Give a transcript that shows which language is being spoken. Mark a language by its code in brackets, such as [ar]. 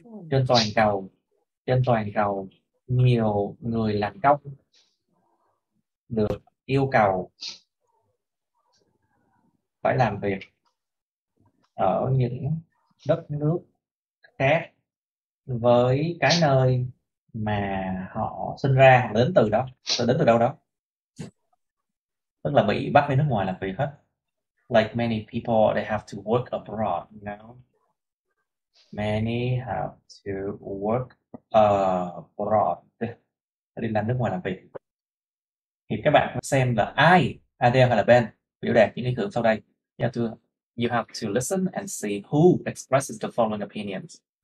[vi] Trên toàn cầu, nhiều người làm công được yêu cầu phải làm việc ở những đất nước khác với cái nơi mà họ sinh ra hoặc đến từ đó, đến từ đâu đó. Tức là bị bắt đi nước ngoài làm việc hết. [en] Like many people, they have to work abroad, you know. Many have to work abroad. [vi] Đi làm nước ngoài làm việc. Thì các bạn xem là ai, Adele hay là Ben, biểu đạt những ý tưởng sau đây. [en] You have to listen and see who expresses the following opinions.